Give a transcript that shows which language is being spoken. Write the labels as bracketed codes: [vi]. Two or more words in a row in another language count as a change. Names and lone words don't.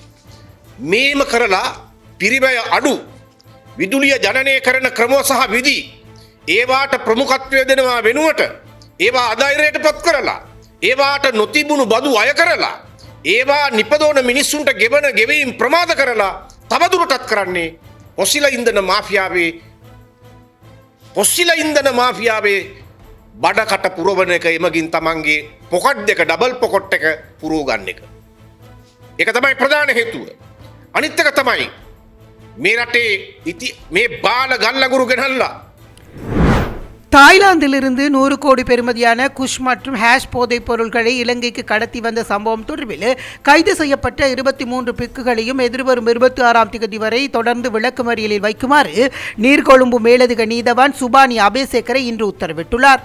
[si] මේම කරලා පිරිමය අඩු විදුලිය ජනනය කරන ක්‍රම සහ විධි ඒවාට ප්‍රමුඛත්වය දෙනවා වෙනුවට ඒවා අධෛර්යයට පත් කරලා ඒවාට නොතිබුණු බදු අය කරලා ඒවා නිපදවන මිනිස්සුන්ට ගෙවන ගෙවීම් ප්‍රමාද කරලා තවදුරටත් කරන්නේ පොසිල ඉන්ධන මාෆියාවේ බඩකට පුරවන එක, එමගින් තමන්ගේ පොකට් දෙක [en] double pocket [si] එක පුරව ගන්න එක. ඒක තමයි ප්‍රධාන හේතුව. අනිත් එක තමයි මේ රටේ මේ බාල ගල්ලඟුරු ගෙනල්ලා [ta] தாய்லாந்திலிருந்து 100 கோடி பெறுமதியான குஷ் மற்றும் ஹேஷ் போதைப் பொருட்களை இலங்கைக்கு கடத்தி வந்த சம்பவம் தொடர்பில் கைது செய்யப்பட்ட 23 பிக்குகளையும் எதிர்வரும் 26ஆம் தேதி வரை தொடர்ந்து விளக்குமறியலில் வைக்குமாறு நீர்கொழும்பு மேலதிக நீதவான் சுபானி அபேசேகரை இன்று உத்தரவிட்டுள்ளார்.